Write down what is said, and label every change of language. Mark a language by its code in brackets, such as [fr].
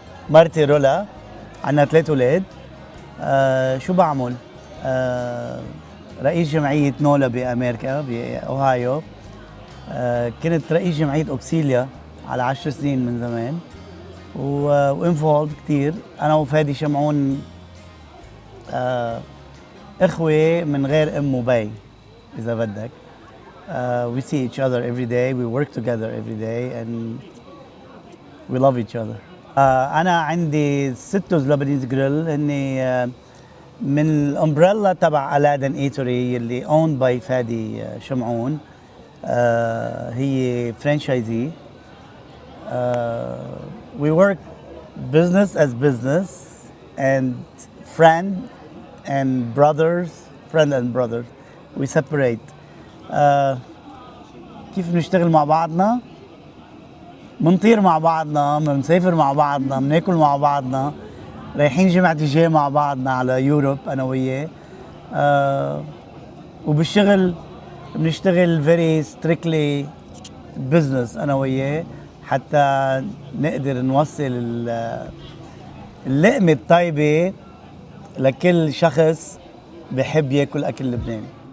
[ar] مرتي رولا، عنا 3 أولاد. شو بعمل؟ رئيس جمعية نولا بأمريكا بأوهايو. كنت رئيس جمعية أوكسيليا على 10 سنين من زمان، وانفولد كتير. أنا وفادي شمعون إخوة من غير أم وبي إذا بدك. [en] We see each other every day, we work together every day, and we love each other. [ar] أنا عندي سيتوز لبنيز جريل، إني من الأمبريلا تبع Aladdin Eatery اللي [en] owned by [ar] فادي شمعون. هي فرانشايزي. [en] We work business as business and friend and brothers, friend and brothers. We separate. [ar] كيف بنشتغل مع بعضنا؟ منطير مع بعضنا، منسافر مع بعضنا، مناكل مع بعضنا، رايحين جمعة الجاي مع بعضنا على يوروب أنا وياه. وبالشغل بنشتغل [en] very strictly business [ar] أنا وياه، حتى نقدر نوصل اللقمة الطيبة لكل شخص بحب ياكل أكل لبناني.